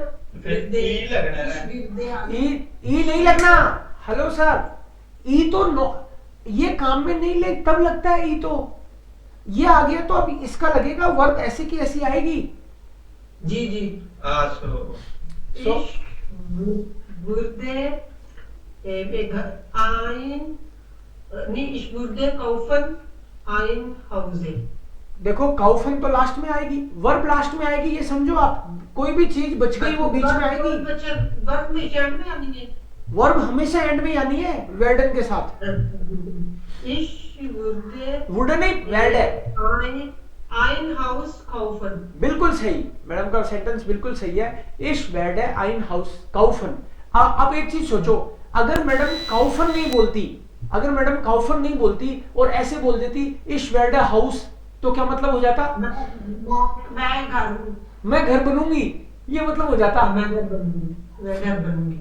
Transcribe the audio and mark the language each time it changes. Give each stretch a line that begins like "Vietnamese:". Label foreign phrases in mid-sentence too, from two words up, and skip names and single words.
Hindi: फिर ई लगना है। विदे आ गया। ई नहीं लगना। हेलो सर, ई तो नो, ये काम में नहीं ले तब लगता है ई। तो ये आ गया तो अब इसका लगेगा, वर्ब ऐसे की ऐसी आएगी। जी जी सो
German: wurde ein नहीं ich wurde kaufen ein Hause।
Hindi: देखो काउफन तो लास्ट में आएगी, वर्ब लास्ट में आएगी, ये समझो आप। कोई भी चीज बच गई वो बीच में आएगी। वर्ब में एंड में आनी है। वर्ब हमेशा एंड में आनी है वेर्डन के साथ।
German: ich würde
Hindi: वुड नहीं, वेर्ड है।
German: ein Haus kaufen।
Hindi: बिल्कुल सही, मैडम का सेंटेंस बिल्कुल सही है।
German: ich werde ein Haus kaufen।
Hindi: अब एक चीज सोचो, अगर मैडम काउफन नहीं बोलती, अगर मैडम काउफन नहीं बोलती और ऐसे बोल देती
German: ich werde Haus,
Hindi: तो क्या मतलब हो जाता? मैं घर बनूंगी, ये मतलब हो जाता। मैं घर बनूंगी।